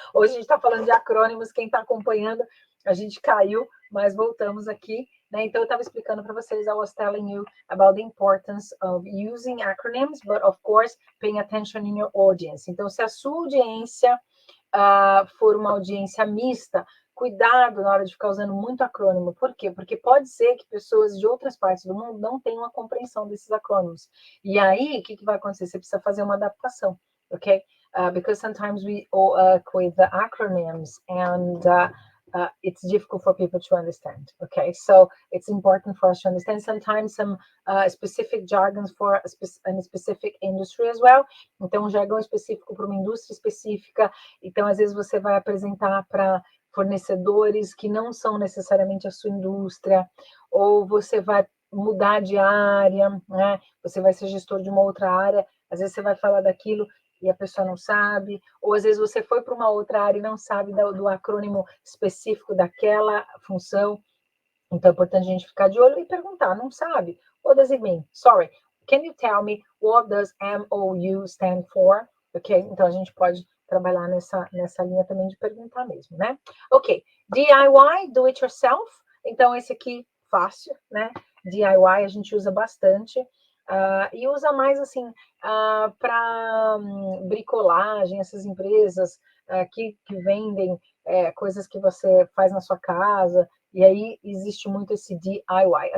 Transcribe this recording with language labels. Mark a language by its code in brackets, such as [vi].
[pt] Hoje a gente tá falando de acrônimos. Quem tá acompanhando, a gente caiu, mas voltamos aqui. Né? Então, eu estava explicando para vocês, [en] I was telling you about the importance of using acronyms, but of course, paying attention in your audience. [pt] Então, se a sua audiência for uma audiência mista, cuidado na hora de ficar usando muito acrônimo. Por quê? Porque pode ser que pessoas de outras partes do mundo não tenham a compreensão desses acrônimos. E aí, o que vai acontecer? Você precisa fazer uma adaptação, ok? [en] Because sometimes we work with the acronyms and it's difficult for people to understand. Okay, so it's important for us to understand sometimes some specific jargons for a specific industry as well. [pt] Então, um jargão específico para uma indústria específica. Então, às vezes você vai apresentar para fornecedores que não são necessariamente a sua indústria, ou você vai mudar de área, né? Você vai ser gestor de uma outra área. Às vezes você vai falar daquilo e a pessoa não sabe, ou às vezes você foi para uma outra área e não sabe do acrônimo específico daquela função. Então é importante a gente ficar de olho e perguntar, não sabe? [en] What does it mean? Sorry, can you tell me what does MOU stand for? [pt] Ok, então a gente pode trabalhar nessa linha também de perguntar mesmo, né? Ok, DIY, do it yourself. Então esse aqui, fácil, né? DIY a gente usa bastante. E usa mais assim para bricolagem, essas empresas que vendem coisas que você faz na sua casa, e aí existe muito esse DIY.